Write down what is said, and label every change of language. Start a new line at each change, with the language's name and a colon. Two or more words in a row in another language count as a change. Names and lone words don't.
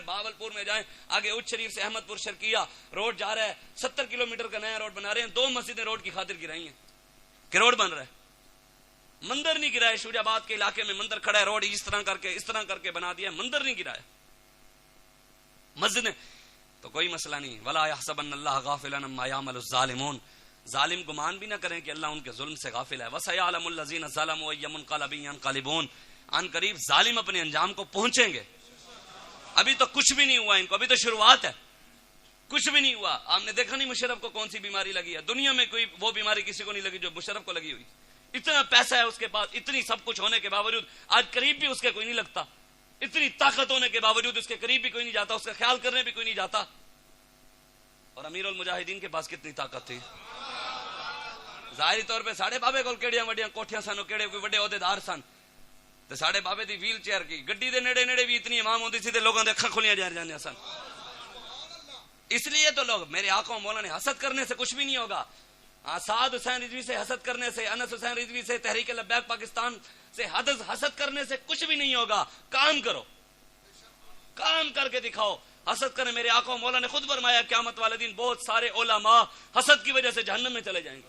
Urdu: بہاولپور میں جائیں، آگے اچ شریف سے احمد پور شرقیہ روڈ جا رہا ہے، 70 کلومیٹر کا نیا روڈ بنا رہے ہیں. 2 مسجدیں روڈ کی خاطر گرائی ہیں کہ روڈ بن رہا ہے. مندر نہیں گرایا. شوج آباد کے علاقے میں مندر کھڑا ہے, روڈ اس طرح کر کے بنا دیا, مندر نہیں گرایا. مسجد نے تو کوئی مسئلہ نہیں.
Arabic: ولا يحسبن اللہ غافلا عما يعمل الظالمون,
Urdu: ظالم گمان بھی نہ کریں کہ اللہ ان کے ظلم سے غافل ہے.
Arabic: وسيعلم الذين ظلموا اي منقلب ينقلبون,
Urdu: ان قریب ظالم اپنے انجام کو پہنچیں گے. ابھی تو کچھ بھی نہیں ہوا ان کو, ابھی تو شروعات ہے, کچھ بھی نہیں ہوا. آپ نے دیکھا نہیں مشرف کو کون سی بیماری لگی ہے؟ دنیا میں کوئی وہ بیماری کسی کو نہیں لگی جو مشرف کو لگی ہوئی. اتنا پیسہ ہے اس کے پاس, اتنی سب کچھ ہونے کے باوجود آج قریب بھی اس کے کوئی نہیں لگتا. اتنی طاقت ہونے کے باوجود اس کے قریب بھی کوئی نہیں جاتا, اس کا خیال کرنے بھی کوئی نہیں جاتا. اور امیر المجاہدین کے پاس کتنی طاقت تھی.
Punjabi: ظاہری طور پہ ساڑھے بابے کو کیڑیاں وڈیاں کوٹھیاں سن, کیڑے کوئی وڈے عہدیدار سن, تے ساڑھے بابے دی
English: wheel chair
Punjabi: کی گڈی دے نیڑے نیڑے بھی اتنی امام ہوندی سی تے لوگاں دے اکھاں کھلیاں جا جاندیاں سن.
Urdu: اس لیے تو لوگ میرے آقا مولا نے حسد کرنے سے کچھ بھی نہیں ہوگا. سعد حسین رضوی سے حسد کرنے سے, انس حسین رضوی سے, تحریک لبیک پاکستان سے حسد کرنے سے کچھ بھی نہیں ہوگا. کام کرو, کام کر کے دکھاؤ. حسد کرنے, میرے آقا مولا نے خود فرمایا قیامت والے دن بہت سارے علماء حسد کی وجہ سے جہنم میں چلے جائیں گے.